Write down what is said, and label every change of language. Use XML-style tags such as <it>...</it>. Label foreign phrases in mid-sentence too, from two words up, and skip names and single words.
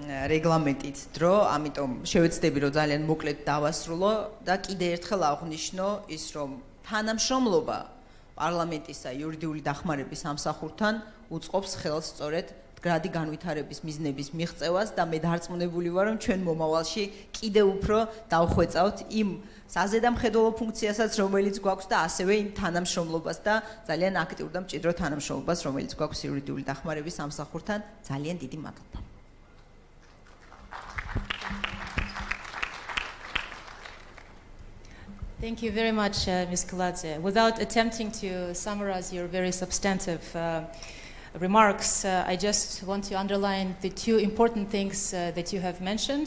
<ka>რეგლამენტით დრო, ამიტომ შევეცდები რომ ძალიან მოკლედ დავასრულო და კიდე ერთხელ აღვნიშნო ის რომ თანამშრომლობა პარლამენტისა იურიდიული დახმარების სამსახურთან უწყობს ხელს სწორედ მდგრადი განვითარების მიზნების მიღწევას და მე დარწმუნებული ვარ რომ ჩვენ მომავალში კიდევ უფრო დავხვეწავთ იმ საზედამხედველო ფუნქციასაც რომელიც გვაქვს და ასევე იმ თანამშრომლობას და ძალიან აქტიურ და მჭიდრო თანამშრომლობას რომელიც გვაქვს იურიდიული დახმარების სამსახურთან ძალიან დიდი მადლობა.</ka> <en>Thank you very much, Ms. Kiladze. Without attempting to summarize your very substantive remarks, I just want to underline the two important things that you have mentioned.</en>